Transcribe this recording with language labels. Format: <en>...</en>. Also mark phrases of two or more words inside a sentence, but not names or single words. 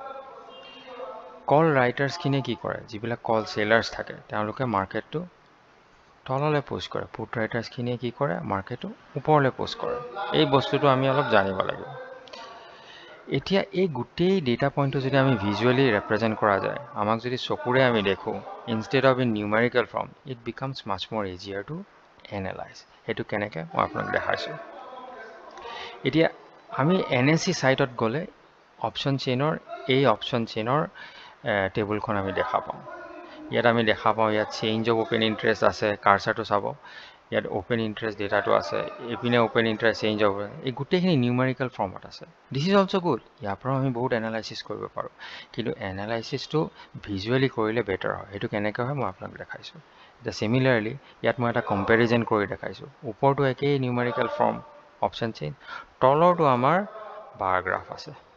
<en>call writers</en> <as>কিনে কি কৰে যিবিলাক</as> <en>call sellers</en> <as>থাকে তেওঁলোকে মাৰ্কেটটো তললে পোস্ট কৰে</as> <en>put writers</en> <as>কিনে কি কৰে মাৰ্কেটটো ওপৰলে পোস্ট কৰে এই বস্তুটো আমি অলপ জানিব লাগিব এতিয়া এই গুটেই ডেটা পইণ্টটো যদি আমি</as> <en>visually represent</en> <as>কৰা যায় আমাক যদি চকুৰে আমি দেখো</as> <en>instead of in numerical form it becomes much more easier to analyze</en> <as>হেতু কেনেকে মই আপোনাক দেখাইছো এতিয়া আমি এনএসি সাইটত গলে অপশন চেইনৰ এই অপশন চেইনৰ টেবুলখন আমি দেখা পাওঁ ইয়াত আমি দেখা পাওঁ ইয়াত</as> <en>change of open interest</en> <as>আছে কাৰ্সাৰটো চাব ইয়াত</as> <en>open interest</en> <as>ডেটাটো আছে এপিনে</as> <en>open interest change of</en> <as>এই গুটেইখিনি নিউমেৰিকেল ফৰ্মত আছে</as> <en>this is also good</en> <as>ইয়াৰ পৰা আমি বহুত এনালাইসিস কৰিব পাৰো কিন্তু এনালাইসিসটো ভিজুৱেলি কৰিলে বেটাৰ হয় হেতু কেনেকৈ হয় মই আপোনাক দেখাইছো এটা সিমিলাৰলি ইয়াত মই এটা কম্পেৰিজন কৰি দেখাইছো ওপৰটো একেই</as> <en>numerical form option chain</en> <as>তলৰটো আমাৰ</as> <en>bar graph</en> <as>আছে</as>